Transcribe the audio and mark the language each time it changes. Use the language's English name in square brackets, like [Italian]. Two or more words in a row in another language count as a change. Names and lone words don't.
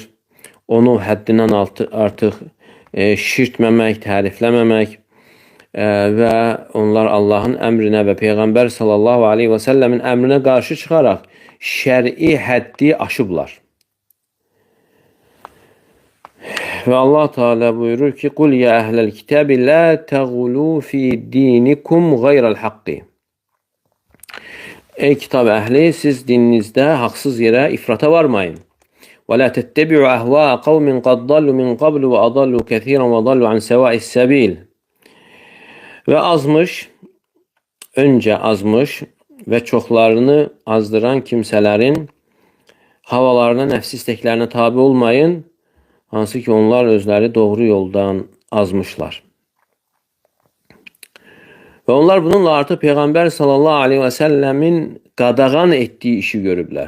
[Azerbaijani] Onu həddindən artıq şirtməmək, tərifləməmək və onlar Allahın əmrinə və Peyğəmbər [Arabic] صلى الله عليه وسلم [Azerbaijani] əmrinə qarşı çıxaraq şəri həddi aşıblar. Və Allah Teala buyurur ki, [Arabic] قل يا أهل الكتاب لا تغلوا في دينكم غير الحق. [Azerbaijani] Ey kitab əhli, siz dininizdə haqsız yerə ifrata varmayın. [Arabic] وَلَا تَتَّبِعُوا أَهْوَاءَ قَوْمٍ قَدْ ضَلُّوا مِنْ قَبْلُ وَأَضَلُّوا كَثِيرًا وَضَلُّوا عَنْ سَوَاءِ السَّبِيلِ. [Azerbaijani] Və öncə azmış və çoxlarını azdıran kimsələrin havalarına, nəfsi istəklərinə tabi olmayın, hansı ki onlar özləri doğru yoldan azmışlar. Və onlar bununla artıq Peyğəmbər [Arabic] صلى الله عليه وسلم [Azerbaijani] qadağan etdiyi işi görüblər.